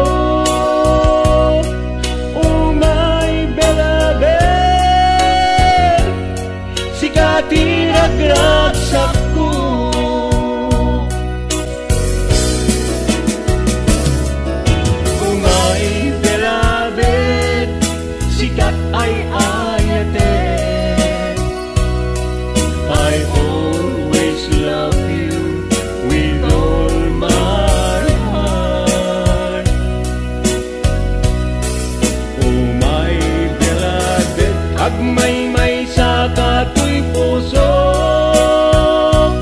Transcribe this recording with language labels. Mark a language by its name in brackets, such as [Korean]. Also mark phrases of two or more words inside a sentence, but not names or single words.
[Iloko] Umay belabel sikati ragragsak ko. Ay ayate, [English] I always love you with all my heart. Oh my beloved, [Iloko] agmay may sa kato'y puso